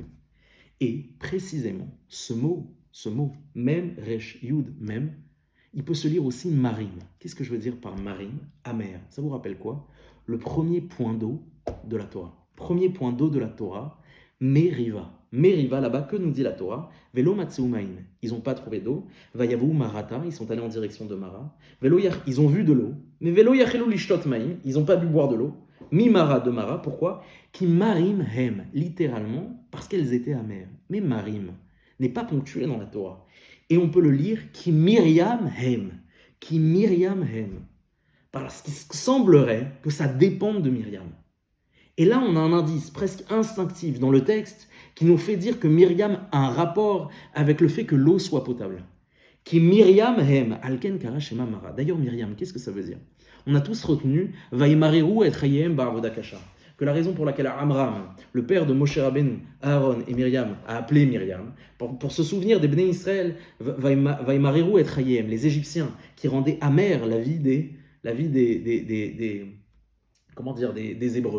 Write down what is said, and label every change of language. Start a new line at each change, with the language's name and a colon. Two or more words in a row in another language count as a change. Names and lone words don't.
French: Et précisément, ce mot,
Hebrew: מם ריש יוד מם,
French: il peut se lire aussi marim. Qu'est-ce que je veux dire par marim? Amer. Ça vous rappelle quoi? Le premier point d'eau de la Torah. Premier point d'eau de la Torah, Meriva. Meriva, là-bas, que nous dit la Torah?
Hebrew: ולא מצאו מים.
French: Ils n'ont pas trouvé d'eau.
Hebrew: ויבאו מרתה,
French: ils sont allés en direction de Mara. Ils ont vu de l'eau. Mais
Hebrew: ולא יכלו לשתות מים,
French: ils n'ont pas pu boire de l'eau. Mi Mara de Mara, pourquoi?
Hebrew: כי מרים הם,
French: littéralement, parce qu'elles étaient amères. Mais marim n'est pas ponctué dans la Torah. Et on peut le lire
Hebrew: כי מרים הם. כי מרים הם.
French: Parce qu'il semblerait que ça dépende de Myriam. Et là, on a un indice presque instinctif dans le texte qui nous fait dire que Myriam a un rapport avec le fait que l'eau soit potable.
Hebrew: כי מרים הם, על כן קרא שמה מרה.
French: D'ailleurs, Myriam, qu'est-ce que ça veut dire? On a tous retenu
Hebrew: וימררו את חייהם בעבודה קשה,
French: que la raison pour laquelle Amram, le père de
Hebrew: משה רבנו,
French: Aaron et Myriam, a appelé Myriam, pour se souvenir des
Hebrew: בני ישראל, וימררו את חייהם,
French: les Égyptiens, qui rendaient amère la vie des Hébreux.